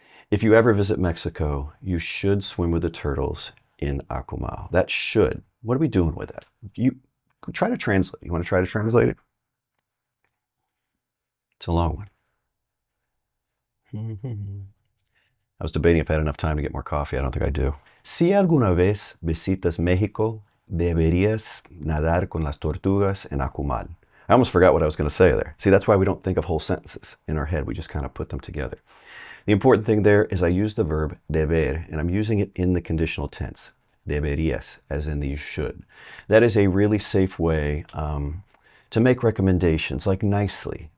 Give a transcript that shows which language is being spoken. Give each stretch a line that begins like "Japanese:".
English: If you ever visit Mexico, you should swim with the turtles in Akumal. That should. What are we doing with that? try to translate. You want to try to translate it? It's a long one. I was debating if I had enough time to get more coffee. I don't think I do.
Spanish: Si alguna vez visitas México, deberías nadar con las tortugas en Akumal.
English: I almost forgot what I was going to say there. See, that's why we don't think of whole sentences in our head. We just kind of put them together. The important thing there is I use the verb deber, and I'm using it in the conditional tense. Deberías, as in the you should. That is a really safe way to make recommendations, like nicely.